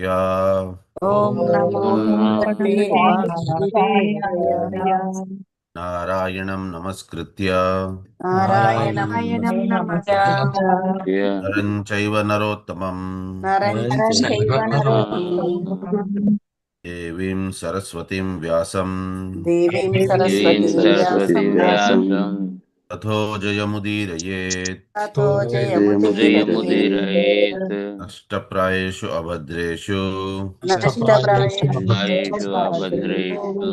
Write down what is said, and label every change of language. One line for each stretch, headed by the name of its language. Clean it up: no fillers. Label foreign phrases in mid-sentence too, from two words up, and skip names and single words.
Sanskrit: ఓం నమో భగవతే వాసుదేవాయ. నారాయణం నమస్కృత్య నారాయణం నమస్కృత్య నరం చైవ నరోత్తమం నరం చైవ నరోత్తమం దేవీం సరస్వతిం వ్యాసం దేవీం దేవీం సరస్వతి వ్యాసం వ్యాసం తథో జయముదీరయేత్ తతో జయముదీరయేత్. జయముదీరయేత్. నష్టప్రాయేషు అభద్రేషు ఆయేషు అభద్రేషు